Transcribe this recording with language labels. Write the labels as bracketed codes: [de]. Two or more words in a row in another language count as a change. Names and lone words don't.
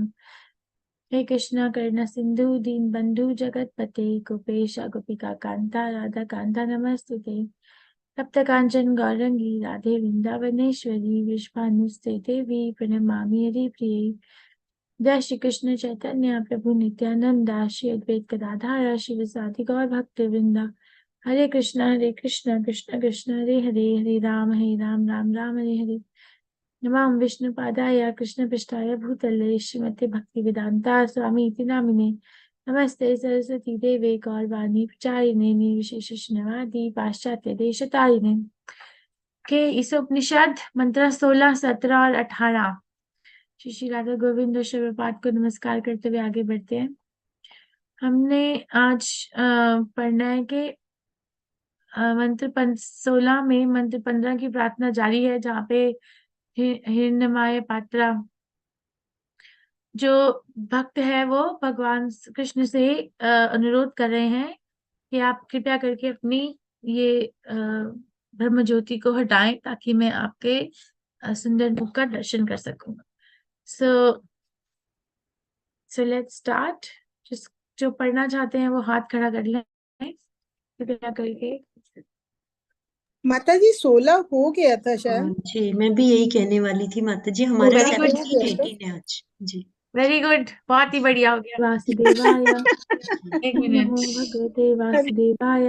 [sa] हे कृष्ण करुणा सिन्धु दीनबन्धु जगत्पते गोपेश गोपिका कान्ता राधा कान्ता नमस्तुते। तप्त कांचन गौरंगी राधे वृंदावनेश्वरी विश्वानुस्ते देवी प्रणमामि हरिप्रिये। जय श्री कृष्ण चैतन्य प्रभु नित्यानंद श्री अद्वैत गदाधर शिवसादि गौर भक्त वृंदा। हरे कृष्ण कृष्ण कृष्ण हरे हरे राम राम राम हरे हरे। नमां विष्णु पादाय कृष्ण पृष्ठाय भूतले श्रीमते भक्ति वेदांता स्वामी इति नामिने। नमस्ते सरस्वती देवे गौरवाणी प्रचारिणे निर्विशेष शून्यवादी पाश्चात्य देशतारिणे। [hi] के इस उपनिषद मंत्र 16, 17 और 18 श्री श्री राधा गोविंद शिवपाद को नमस्कार करते हुए आगे बढ़ते हैं। हमने आज पढ़ना है कि मंत्र 16 में मंत्र 15 की प्रार्थना जारी है, जहाँ पे [sa] हिरण्यमय पात्रा [hi] जो भक्त है वो भगवान कृष्ण से अनुरोध कर रहे हैं कि आप कृपया करके अपनी ये ब्रह्म ज्योति को हटाएं ताकि मैं आपके सुंदर मुख का दर्शन कर सकूं। [en] So let's start. [hi] जो पढ़ना चाहते हैं वो हाथ खड़ा कर लें कृपया करके। माता जी 16 हो गया था शायद। जी मैं भी यही कहने वाली थी माता जी, हमारे 17 18 है आज। जी [en] very good, [hi] बहुत ही बढ़िया हो गया। [sa] वासुदेवाय। [hi] एक मिनट। [sa] भगवते वासुदेवाय।